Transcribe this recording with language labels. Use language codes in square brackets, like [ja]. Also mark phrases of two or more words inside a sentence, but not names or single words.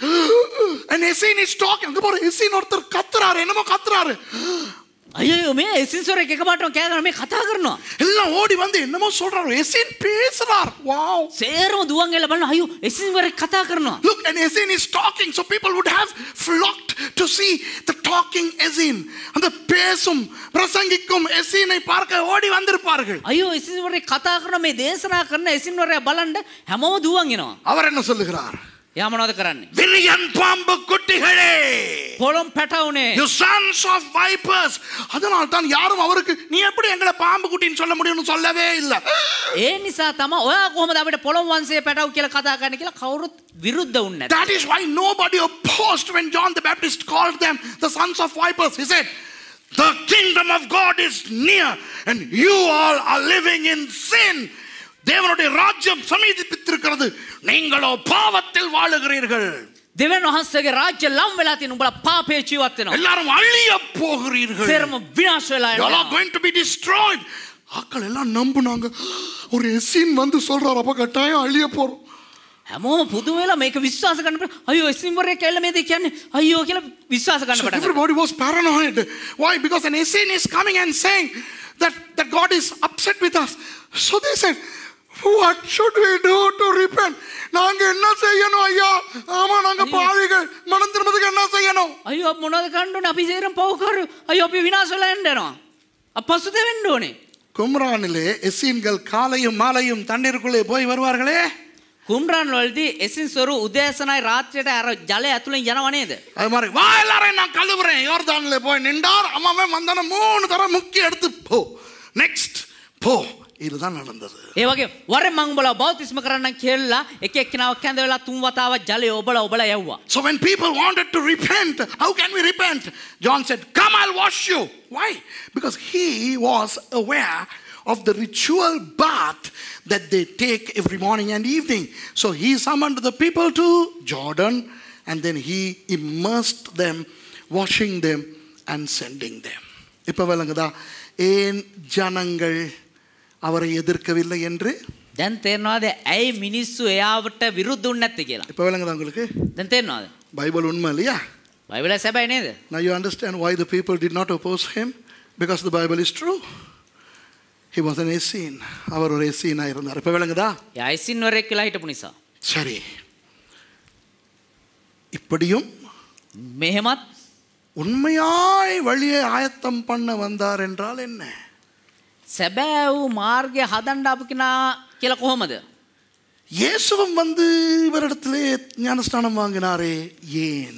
[en] An Essene is talking. [ta] அங்க பாரு Essene ஒருத்தர் கத்துறாரு, என்னமோ கத்துறாரு. [si] අයියෝ මේ එසින්සොරෙක් එකපාරටම කෑ ගන්න මේ කතා කරනවා. [ta] எல்லாம் ஓடி வந்து என்னமோ சொல்றாரு. Essene பேசுறார். [en] Wow. [si] සේරම දුවන් ගිහලා බලන අයියෝ එසින්සොරෙක් කතා කරනවා. [en] Look, an Essene is talking, so people would have flocked to see the talking Essene. [ta] அந்த பேசும் பிரசங்கிக்கும் Essene பார்க்க ஓடி வந்திருப்பார்கள். [si] අයියෝ එසින්සොරෙක් කතා කරන මේ දේශනා කරන එසින්වරයා බලන්න හැමෝම දුවන් එනවා. [ta] அவர் என்ன சொல்லுகிறார்? [si] එයා මොනවද කරන්නේ? [ta] விரியன் பாம்பு குட்டிகளே, [si] පොළොම් පැටවුනේ. [en] you sons of vipers. [ta] அதனால தான் யாரும் அவருக்கு நீ எப்படி எங்களை பாம்பு குட்டின்னு சொல்ல முடியும்னு சொல்லவே இல்ல. [si] ඒ නිසා තමයි ඔයා කොහොමද අපිට පොළොම් වංශයේ පැටවු කියලා කතා කරන්නේ කියලා කවුරුත් විරුද්ධ වුන්නේ නැහැ. [en] That is why nobody opposed when John the Baptist called them the sons of vipers. He said, the kingdom of God is near and you all are living in sin. [ta] தேவனுடைய ராஜ்யம் சமீபித்திருக்கிறது, நீங்களோ பாவத்தில் வாழுகிறீர்கள். [si] දෙවියන් වහන්සේගේ රාජ්‍ය ලම් වෙලා තියෙන උඹලා පාපේ ජීවත් වෙනවා. [ta] எல்லாரும் அழிய போகிறீர்கள். [si] සේරම විනාශ වෙලා [en] You all [si] යනවා. [en] are going to be destroyed. [ta] ஆக்கள் எல்லாம் நம்புனாங்க. ஒரு எசீன் வந்து சொல்றார், அப்ப கட்டாயம் அழிய போறோம். [si] හැමෝම පුදුම වෙලා මේක විශ්වාස කරන්න බෑ. අයියෝ එසින්වරයෙක් කියලා මේ දේ කියන්නේ අයියෝ කියලා විශ්වාස කරන්න [en] So [si] පටන් ගත්තා. [en] everybody was paranoid. Why? Because an Essene is coming and saying that God is upset with us. So they said, what should we do to repent? [ta] நாங்க என்ன செய்யணும் ஐயா? ஆமா நாங்க பாவிகள், மனம் திரும்புறதுக்கு என்ன செய்யணும்? [si] අයියෝ මොනවද කරන්න ඕනේ? අපි සේරම පව්කාරයෝ. අයියෝ අපි විනාශ වෙලා යනවා. අපසුත වෙන්න ඕනේ. [ta] கும்ரானிலே எசீன்கள் காலையும் மாலையும் தண்ணீருக்குள்ளே போய் வருவார்களே. [si] කුම්රාන් වලදී එසින්සොරු උදෑසනයි රාත්‍රියට අර ජලය ඇතුලෙන් යනව නේද? [ta] அது மாதிரி வா எல்லாரும் நான் கழுவுறேன். யோர்தான்ல போய் நின்றார். அவன் வந்தான 3 தடவை முக்கி எடுத்து போ. நெக்ஸ்ட் போ. இதுதான் நடந்தது. [si] ඒ වගේ වරෙන් මං උඹලා බෞතිස්ම කරන්න කියලා එක එක්කෙනාව කැඳ වෙලා 3 වතාවක් ජලය ඔබලා යවුවා. [en] So when people wanted to repent, how can we repent? John said, come, I'll wash you. Why? Because he was aware of the ritual bath that they take every morning and evening. So he summoned the people to Jordan and then he immersed them, washing them and sending them. [ta] இப்ப விளங்குதா ஏன் ஜனங்கள் அவரை எதிர்க்கவில்லை என்று? [si] දැන් තේරෙනවද ඇයි මිනිස්සු එයාවට විරුද්ධ වුනේ නැත්තේ කියලා? [ta] இப்ப விளங்குதா உங்களுக்கு? [si] දැන් තේරෙනවද? [ta] பைபிள் உண்மை இல்லையா? [si] බයිබලය සැබෑ නේද? [en] Now you understand why the people did not oppose him? Because the Bible is true. He was an Essene. [ta] அவர் ஒரு Essene இருந்தார். இப்ப விளங்குதா? [si] එයා එසින්වරයෙක් කියලා හිටපු නිසා. [ta] சரி. இப்படியும் [si] මෙහෙමත් [ta] உண்மையாய் வழியை ஆயத்தம் பண்ண வந்தார் என்றால் என்ன? [si] සැබෑ වූ මාර්ගය හදන්න අපු කෙනා කියලා කොහොමද? [ta] இயேசுவும் வந்து இவரிடத்திலே ஞானஸ்நானம் வாங்கினாரே, ஏன்?